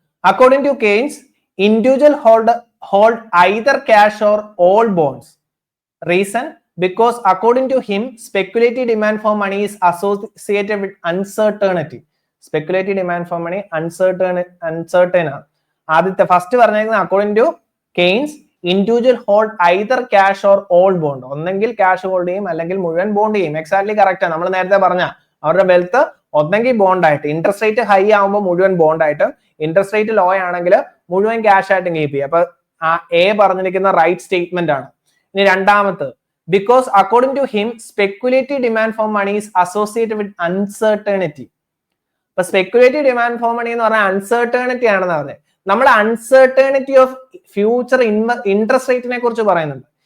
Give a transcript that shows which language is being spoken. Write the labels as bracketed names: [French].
[English] According to Keynes, individual hold either cash or all bonds. Reason, because according to him, speculative demand for money is associated with uncertainty. Speculative demand for money uncertain ആണ്. [Malayalam] ആദ്യത്തെ first പറഞ്ഞിരിക്കുന്നത് [English] According to Keynes individual hold either cash or all bond. [Malayalam] ഒന്നെങ്കിൽ cash hold ചെയ്യും അല്ലെങ്കിൽ മുഴുവൻ bond ചെയ്യും. Exactly correct ആണ്. നമ്മൾ നേരത്തെ പറഞ്ഞ അവരുടെ വെൽത്ത് ഒന്നെങ്കിൽ ബോണ്ട് ആയിട്ട്, ഇൻട്രസ്റ്റ് റേറ്റ് ഹൈ ആകുമ്പോൾ മുഴുവൻ ബോണ്ട് ആയിട്ടും ഇൻട്രസ്റ്റ് റേറ്റ് ലോ ആണെങ്കിൽ മുഴുവൻ ക്യാഷ് ആയിട്ടും കീപ്പ് ചെയ്യും. അപ്പൊ ആ എ പറഞ്ഞിരിക്കുന്ന റൈറ്റ് സ്റ്റേറ്റ്മെന്റ് ആണ്. ഇനി രണ്ടാമത്തെ, [English] because according to him speculative demand for money is associated with uncertainty. [Malayalam] അപ്പൊ സ്പെക്കുലേറ്റീവ് ഡിമാൻഡ് ഫോർ മണി എന്ന് പറഞ്ഞാൽ അൺസർട്ടേണിറ്റി ആണെന്ന് പറഞ്ഞത്. നമ്മൾ അൺസർട്ടേണിറ്റി ഓഫ് ഫ്യൂച്ചർ ഇൻട്രസ്റ്റ് റേറ്റിനെ കുറിച്ച് പറയുന്നുണ്ട്.